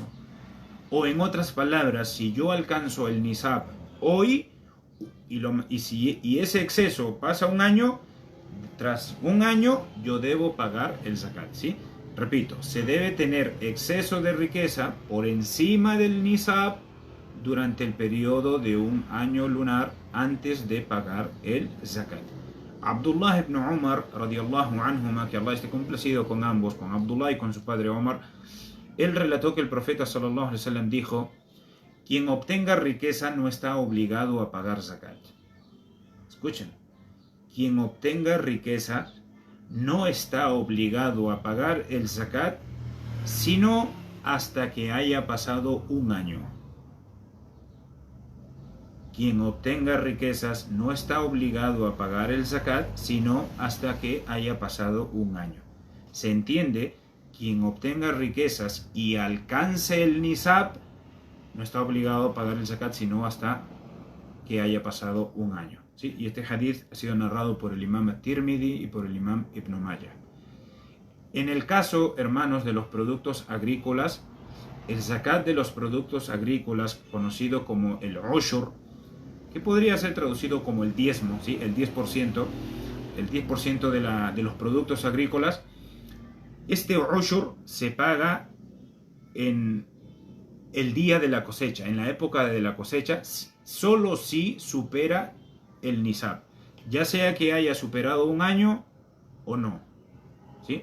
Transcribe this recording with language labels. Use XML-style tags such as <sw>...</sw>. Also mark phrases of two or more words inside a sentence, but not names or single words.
<es>O en otras palabras, si yo alcanzo el nisab hoy, y ese exceso pasa un año, tras un año yo debo pagar el zakat, ¿sí? Repito, se debe tener exceso de riqueza por encima del nisab durante el periodo de un año lunar antes de pagar el zakat. Abdullah ibn Umar</es> <ar>رضي الله عنهما,</ar> <es>que Allah esté complacido con ambos, con Abdullah y con su padre Omar, él relató que el profeta</es> <ar>صلى الله عليه وسلم</ar> <es>dijo: quien obtenga riqueza no está obligado a pagar zakat. Escuchen, quien obtenga riqueza no está obligado a pagar el zakat, sino hasta que haya pasado un año. Quien obtenga riquezas no está obligado a pagar el zakat, sino hasta que haya pasado un año. Se entiende, quien obtenga riquezas y alcance el nisab, no está obligado a pagar el zakat, sino hasta que haya pasado un año, ¿sí? Y este hadith ha sido narrado por el imam at-Tirmidhi y por el imam Ibn Majah. En el caso, hermanos, de los productos agrícolas, el zakat de los productos agrícolas, conocido como el ushur, que podría ser traducido como el diezmo, ¿sí? El 10% de los productos agrícolas, este ushur se paga en el día de la cosecha, en la época de la cosecha, solo si supera el nisab, ya sea que haya superado un año o no, ¿sí?</es>